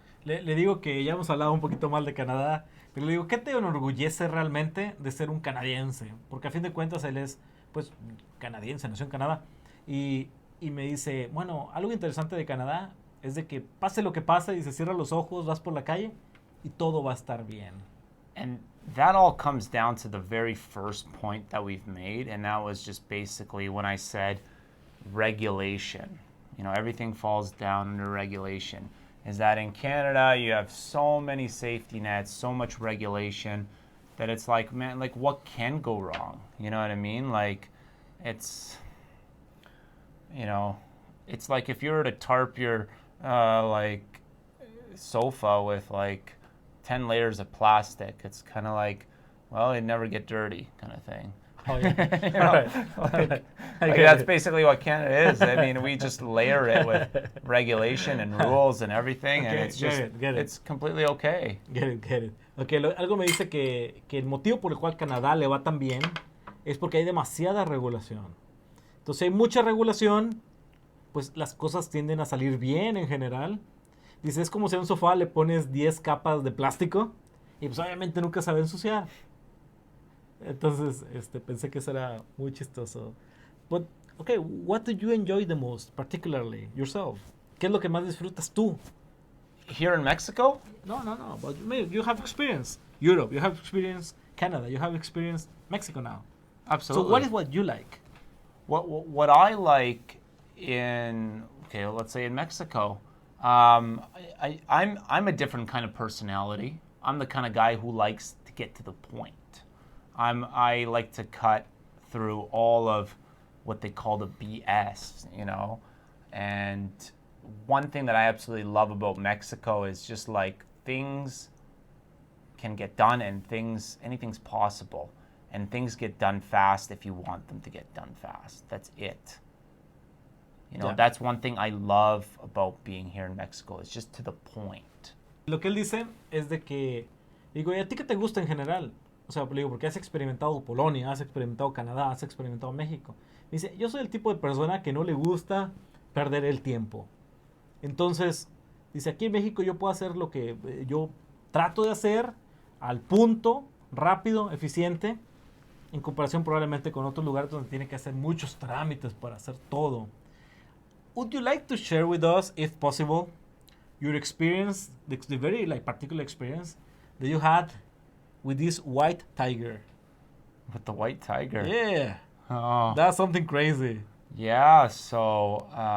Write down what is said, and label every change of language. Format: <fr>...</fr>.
<es>Le digo que ya hemos hablado un poquito mal de Canadá, pero le digo, ¿qué te enorgullece realmente de ser un canadiense? Porque a fin de cuentas él es, pues, canadiense, nació en Canadá. Y me dice, bueno, algo interesante de Canadá es de que pase lo que pase y se cierran los ojos, vas por la calle y todo va a estar bien.</es> <en>And that all comes down to the very first point that we've made, and that was just basically when I said regulation. Everything falls down under regulation. Is that in Canada you have so many safety nets, so much regulation that it's like, man, like what can go wrong? You know what I mean? Like it's like if you were to tarp your like sofa with like 10 layers of plastic, it's kind of like, well, it'd never get dirty kind of thing. Oh, yeah. Like that's basically what Canada is. I mean, we just layer it with regulation and rules and everything, and it's just, it's completely okay. Get it.</en> <es>Okay, algo me dice que el motivo por el cual Canadá le va tan bien es porque hay demasiada regulación. Entonces hay mucha regulación, pues las cosas tienden a salir bien en general. Dice, es como si a un sofá le pones 10 capas de plástico y pues obviamente nunca se va a ensuciar. Entonces, pensé que eso era muy chistoso.</es> <en>But, okay, what do you enjoy the most, particularly yourself?</en> <es>¿Qué es lo que más disfrutas tú?</es> <en>Here in Mexico? No, but you have experience Europe, you have experience Canada, you have experience Mexico now. Absolutely. So what is what you like? What I like in, okay, let's say in Mexico, I'm a different kind of personality. I'm the kind of guy who likes to get to the point. I like to cut through all of what they call the BS, and one thing that I absolutely love about Mexico is just like things can get done and anything's possible, and things get done fast if you want them to get done fast. That's it. Yeah. That's one thing I love about being here in Mexico. It's just to the point.</en> <es>Lo que él dice es de que, digo, ¿y a ti qué te gusta en general? O sea, digo, porque has experimentado Polonia, has experimentado Canadá, has experimentado México. Dice, yo soy el tipo de persona que no le gusta perder el tiempo. Entonces, dice, aquí en México yo puedo hacer lo que yo trato de hacer al punto, rápido, eficiente, en comparación probablemente con otros lugares donde tiene que hacer muchos trámites para hacer todo.</es> <en>Would you like to share with us, if possible, your experience, the very like particular experience that you had with this white tiger? With the white tiger? Yeah. Oh. That's something crazy. Yeah, so...</en>